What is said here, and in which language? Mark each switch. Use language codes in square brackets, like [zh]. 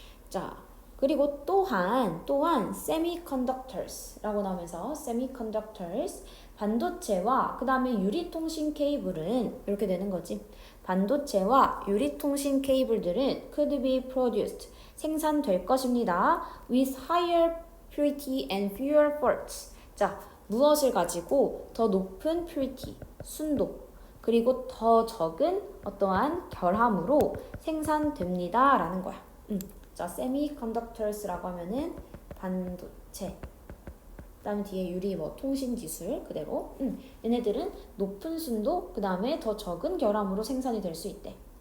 [ko] 자, 그리고 또한 semiconductors라고 나오면서 semiconductors, 반도체와 그 다음에 유리통신 케이블은 이렇게 되는 거지. 반도체와 유리통신 케이블들은 [en] could be produced, [ko] 생산될 것입니다. [en] with higher purity and fewer faults. [ko] 자, 무엇을 가지고 더 높은 purity, 순도, 그리고 더 적은 어떠한 결함으로 생산됩니다. 라는 거야. 자, semiconductors라고 하면은 반도체. 그 다음에 뒤에 유리 뭐 통신 기술 그대로. 얘네들은 높은 순도 그 다음에 더 적은 결함으로 생산이 될 수 있대.